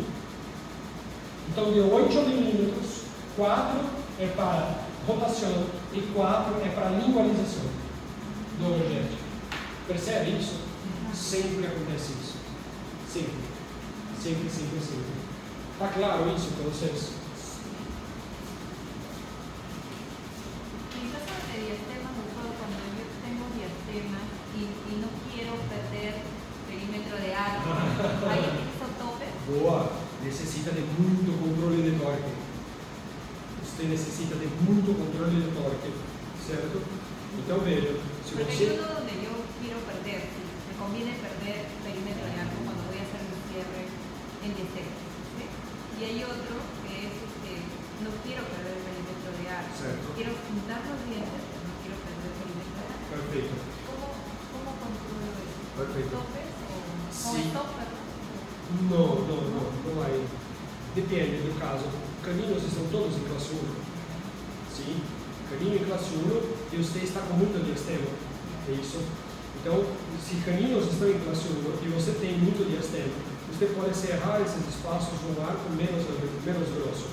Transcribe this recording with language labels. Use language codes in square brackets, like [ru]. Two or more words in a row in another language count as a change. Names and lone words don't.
[pt] Então, de 8 milímetros, 4 é para rotação e 4 é para lingualização do overjet. Percebe isso? Sempre acontece isso. Sempre. Sempre, sempre, sempre. Está claro isso para vocês? [es] En caso de diastema, cuando yo tengo diastema y no quiero perder perímetro de arco, ¿hay un tope? [pt] Boa! Necessita de muito controle de torque. Você necessita de muito controle de torque, certo? Então veja, se Porque você... [es] hay uno donde yo quiero perder, me conviene perder perímetro de arco cuando voy a hacer mi cierre en diastema, ¿sí? Y hay otro que es no quiero perder el perímetro de arco, [pt] Certo. [es] quiero juntar los dientes, pero no quiero perder el perímetro de arco. [pt] Perfeito. [es] ¿Cómo controlo eso? [pt] Perfeito. [es] ¿Topes o [pt] Sim. [es] stop, perdón? [pt] Não vai. Depende do caso. Caminhos estão todos em classe 1. Sim. Caminho em classe 1 e você está com muito diastema. É isso. Então, se caminhos estão em classe 1 e você tem muito diastema, você pode serrar esses espaços no arco menos grosso.